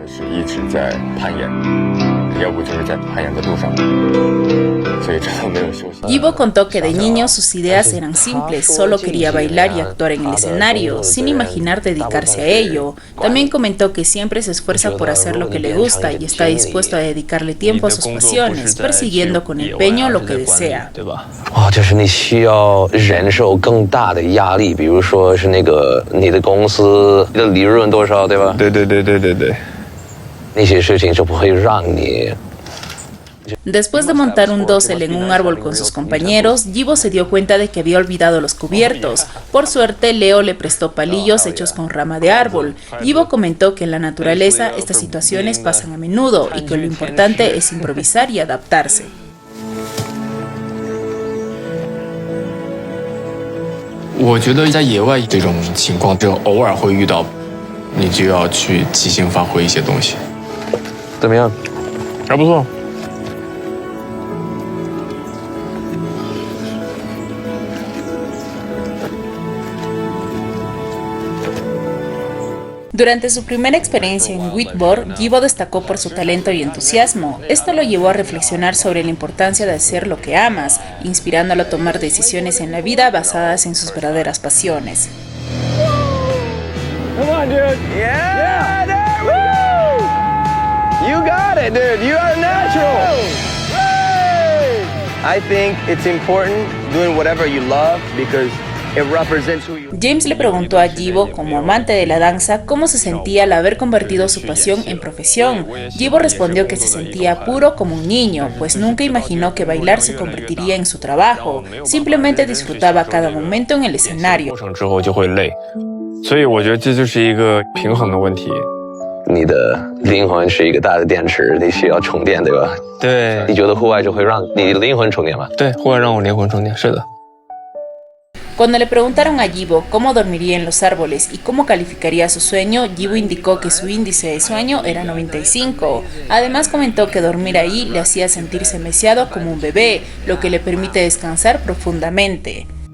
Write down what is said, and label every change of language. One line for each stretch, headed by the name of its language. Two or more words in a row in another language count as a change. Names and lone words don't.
Spanish: Jibo contó que de niño sus ideas eran simples, solo quería bailar y actuar en el escenario, sin imaginar dedicarse a ello. También comentó que siempre se esfuerza por hacer lo que le gusta y está dispuesto a dedicarle tiempo a sus pasiones, persiguiendo con empeño lo que desea.
Chinese: 就是你需要忍受更大的压力，比如说是那个你的公司的利润多少，对吧？对，那些事情就不会让你。
Spanish: Después de montar un dosel en un árbol con sus compañeros, Jibo se dio cuenta de que había olvidado los cubiertos. Por suerte, Leo le prestó palillos hechos con rama de árbol. Jibo comentó que en la naturaleza estas situaciones pasan a menudo y que lo importante es improvisar y adaptarse.
Chinese: 我觉得在野外这种情况，只有偶尔会遇到，你就要去即兴发挥一些东西。怎么样？还不错。
Spanish: Durante su primera experiencia en Whitboard, Jibo destacó por su talento y entusiasmo. Esto lo llevó a reflexionar sobre la importancia de hacer lo que amas, inspirándolo a tomar decisiones en la vida basadas en sus verdaderas pasiones.
English: Come on, dude. Yeah, there we go. You got it, dude. You are natural. I think it's important doing whatever you love because it represents who you are.
Spanish: James le preguntó a Jibo, como amante de la danza, cómo se sentía al haber convertido su pasión en profesión. Jibo respondió que se sentía puro como un niño, pues nunca imaginó que bailar se convertiría en su trabajo. Simplemente disfrutaba cada momento en el escenario.
Chinese: 之后就会累，所以我觉得这就是一个平衡的问题。你的灵魂是一个大的电池，你需要充电，对吧？对，你觉得户外就会让你灵魂充电吗？对，户外让我灵魂充电，是的。
Spanish: Cuando le preguntaron a Jibo cómo dormiría en los árboles y cómo calificaría su sueño, Jibo indicó que su índice de sueño era 95. Además comentó que dormir ahí le hacía sentirse meciado como un bebé, lo que le permite descansar profundamente.